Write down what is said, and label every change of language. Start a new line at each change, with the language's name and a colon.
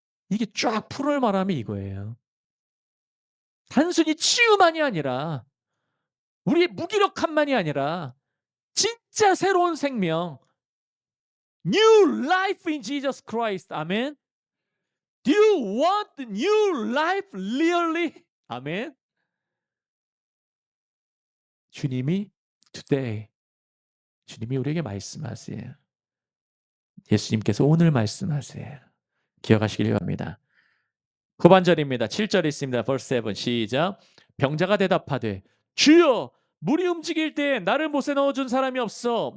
Korean: 이게 쫙 풀을 말하면 이거예요. 단순히 치유만이 아니라 우리의 무기력함만이 아니라 진짜 새로운 생명,
English: new life in Jesus Christ.
Korean: 아멘.
English: Do you want new life really?
Korean: 아멘. 주님이 today, 주님이 우리에게 말씀하세요. 예수님께서 오늘 말씀하세요. 기억하시길 바랍니다. 후반절입니다. 7절 있습니다. verse 7 시작. 병자가 대답하되 주여 물이 움직일 때 나를 못에 넣어준 사람이 없어.